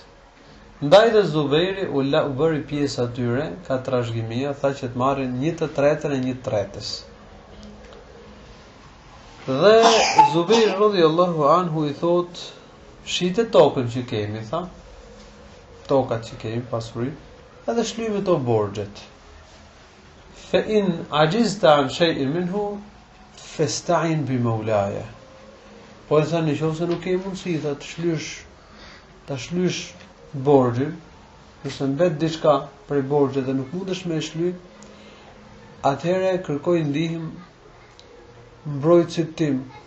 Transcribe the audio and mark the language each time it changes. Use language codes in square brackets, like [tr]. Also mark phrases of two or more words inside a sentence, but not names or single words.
[sq] Ndaj dhe Zubejri u bëri pjesë atyre, ka trashëgimia, tha që të marrin 1/3 e 1/3. Dhe Zubejri [ar] رضي الله عنه [sq] I thot, shite tokën që kemi, tha, tokat që kemi, pasuri, edhe shlyjmë to borxhet. [ar] فإن عجزت عن شيء منه فاستعن بمولاي. [sq] Po tha nëse nuk ke mundësi tha ta shlysh borxhin, nëse mbet diçka për borxhet dhe nuk mundesh me e shlyj, atëherë kërkoj ndihmë mbrojtësit tim.